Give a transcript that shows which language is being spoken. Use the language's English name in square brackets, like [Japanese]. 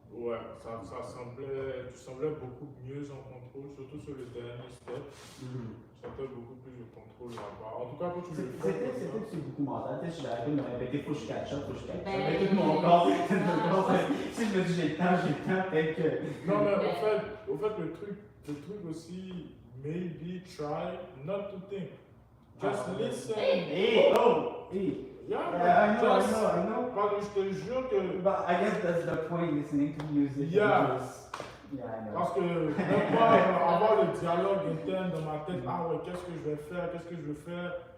[French] Ouais, ça semblait. Tu semblais beaucoup mieux en contrôle, surtout sur le dernier step. Tu sentais beaucoup plus de contrôle là-bas. En tout cas, quand tu le fais. C'était beaucoup mental. Tu sais, je vais arrêter de me répéter, faut que je catch up, faut que je catch up. Ben, Avec tout mon corps. Si je me dis j'ai le temps, peut-être que. Non, mais au fait, le truc aussi, [English] maybe try not to think. Just listen. Hey, oh, hey. Yeah, I know. [French] Parce que je te jure que. [English] But I guess that's the point, listening to music. Yeah. Yeah, I know. [French] Parce que même moi, avoir le dialogue interne dans ma tête, ah ouais, qu'est-ce que je vais faire, qu'est-ce que je veux faire.